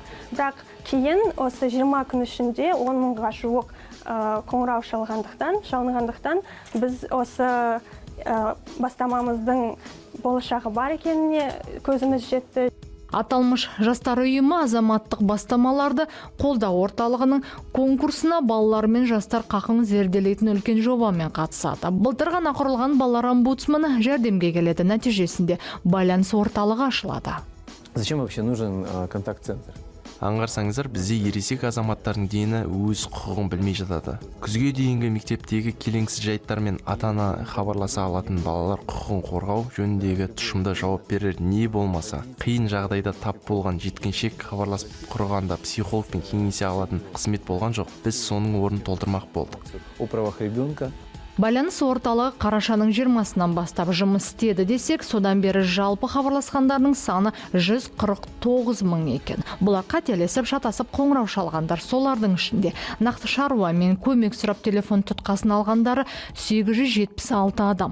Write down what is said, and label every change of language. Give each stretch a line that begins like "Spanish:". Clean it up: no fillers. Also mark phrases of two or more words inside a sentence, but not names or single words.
Kazakh: Бірақ кейін осы 20 күн ішінде 10 мыңға жуық қоңырау шалынғандықтан біз осы бастамамыздың болашағы бар екеніне көзіміз жетті. Аталмыш жастар ұйымы азаматтық бастамаларды қолдау орталығының конкурсына балалар мен жастар қақын зерделейтін үлкен жобамен қатысады. Былтыр ғана құрылған балалар омбудсманы жәрдемге келеді. Нәтижесінде байланыс орталығы ашылады.
Russian: Зачем вообще нужен контакт-центр?
Kazakh: Аңғарсаңыздар, бізде ересек азаматтардың дені өз құқығын білмей жатады. Күзге дейінгі мектептегі келеңсіз жайттармен ата-ана хабарласа алатын балалар құқығын қорғау жөніндегі тұшымда жауап берер не болмаса, қиын жағдайда тап болған жеткіншек хабарласып құрғанда психологпен кеңесе алатын қызмет болған жоқ. Біз соның орнын толтырмақ болдық.
Russian: О правах ребенка.
Kazakh: Байланыс орталығы қарашаның 20-сынан бастап жұмыс істеді десек, содан бері жалпы хабарласқандардың саны 149 мың екен. Бұлар қателесіп, шатасып қоңырау шалғандар. Солардың ішінде нақты шаруамен көмек сұрап телефон тұтқасын алғандары 876 адам.